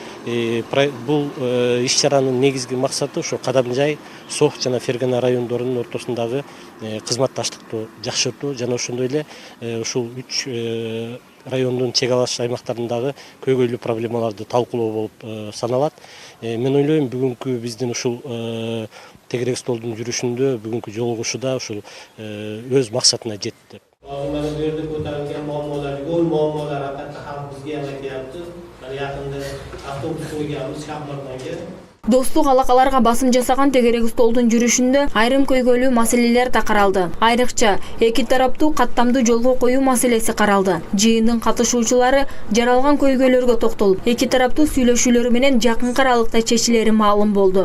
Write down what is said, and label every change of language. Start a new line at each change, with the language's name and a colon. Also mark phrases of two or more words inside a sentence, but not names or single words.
Kyrgyz: бул иш чаранын негизги максаты ошо Кадамжай, Сох жана Фергана райондорунун ортосундагы кызматташтыкты жакшыртуу жана ошондой эле ушул 3 райондун чек алыш аймактарындагы көйгөйлүү проблемаларды талкуулоо болуп саналат. Мен ойлойм, бүгүнкү биздин ушул тегерек столдун жүрүшүндө, бүгүнкү жолугушууда ушул өз максатына жетти деп.
Uzbek: Mana bu yerda ko'tarilgan muammolar, yo'l muammolari haqiqatda xalqimizga yaratyapti. Mana yaqinda avtobus qo'yganmiz Shahmardonga.
Kyrgyz: Достук алакаларга басым жасаган тегерек столдун жүрүшүндө айрым көйгөйлүү маселелер да каралды. Айрыкча эки тараптуу каттамдуу жолго коюу маселеси каралды. Жыйындын катышуучулары жаралган көйгөйлөргө токтолуп, эки тараптуу сүйлөшүүлөр менен жакынкы аралыкта чечилери маалым болду.